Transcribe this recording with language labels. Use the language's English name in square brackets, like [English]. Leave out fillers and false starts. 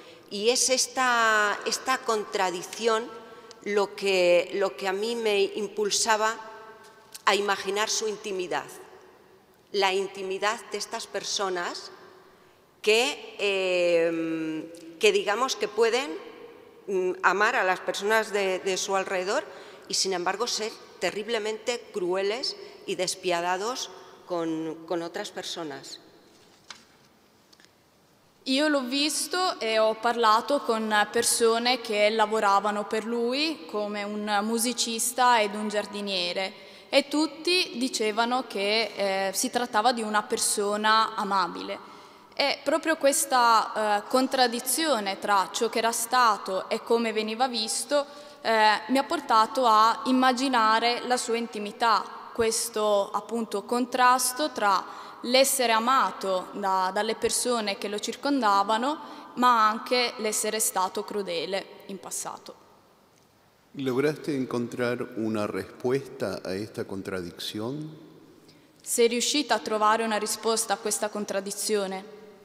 [Spanish] Y es esta contradicción lo que a mí me impulsaba a imaginar su intimidad, la intimidad de estas personas que digamos que pueden amar a las personas de su alrededor y sin embargo ser terriblemente crueles y despiadados con otras personas. [Italian] Io l'ho visto e ho parlato con persone che lavoravano per lui come un musicista ed un giardiniere e tutti dicevano che si trattava di una persona amabile. E proprio questa contraddizione tra ciò che era stato e come veniva visto mi ha portato a immaginare la sua intimità, questo appunto contrasto tra l'essere amato dalle persone che lo circondavano, ma anche l'essere stato crudele in passato. [Spanish] ¿Lograste encontrar una respuesta a esta contradicción? [Italian] Sei riuscita a trovare una risposta a questa contraddizione?